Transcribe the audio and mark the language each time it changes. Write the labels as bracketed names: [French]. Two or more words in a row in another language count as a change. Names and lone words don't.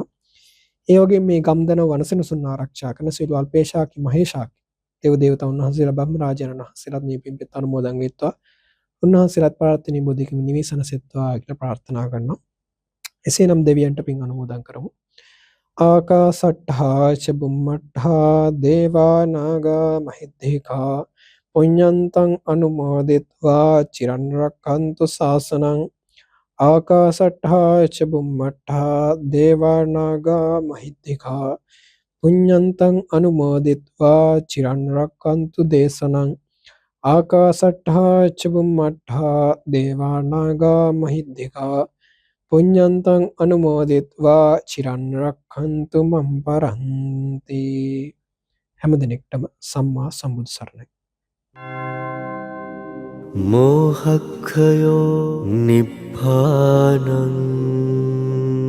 [Sinhala] ඒ වගේම මේ ගම්දන වනසෙනසුන් ආරක්ෂා කරන සියලු අල්පේශාකි මහේශාකි දේව දේවතාවුන් වහන්සේලා බ්‍රහ්ම රාජානන් වහන්සේලාත් මේ පින්පෙත් අනුමෝදන් වෙත්වා. උන්වහන්සේලාත් ප්‍රාර්ථනීය බෝධියකම නිවේසනසෙත්වා කියලා ප්‍රාර්ථනා කරනවා. එසේනම් දෙවියන්ට පින් අනුමෝදන් කරමු. [Pali] ආකාසට්ඨා ච බුම්මට්ඨා දේවා නාග මහිද්దికා පුඤ්ඤන්තං අනුමෝදිත्वा චිරන් රක්ඛන්තු ශාසනං. ආකාසට්ඨා ච බුම්මට්ඨා දේවා නාග මහිද්దికා පුඤ්ඤන්තං අනුමෝදිත्वा චිරන් රක්ඛන්තු දේශනං. ආකාසට්ඨා ච බුම්මට්ඨා දේවා නාග මහිද්దికා පුඤ්ඤන්තං අනුමෝදිත्वा චිරන් රක්ඛන්තු මම් පරන්ති. [Sinhala] හැම දිනෙකටම සම්මා සම්බුදු සරණයි. [Pali] මෝහක්ඛයෝ නිබ්බානං